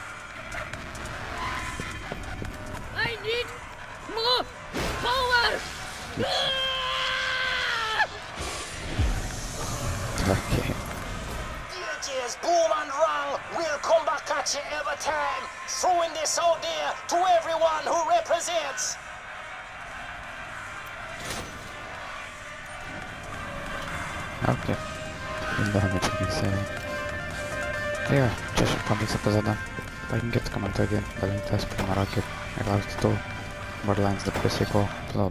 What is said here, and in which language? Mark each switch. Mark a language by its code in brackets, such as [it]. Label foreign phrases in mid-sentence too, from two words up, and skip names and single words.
[en] I need more power! Okay. DJ's Boom and Run will come back at you every time, throwing this out there to everyone who represents. Okay. [lt] Įdomu čia visai. Tai va, čia šiandien epizodą. Laikinkit, komentuokit, dalinkitės, prenumeruokit ir laukite tų Borderlands 2 epizodų.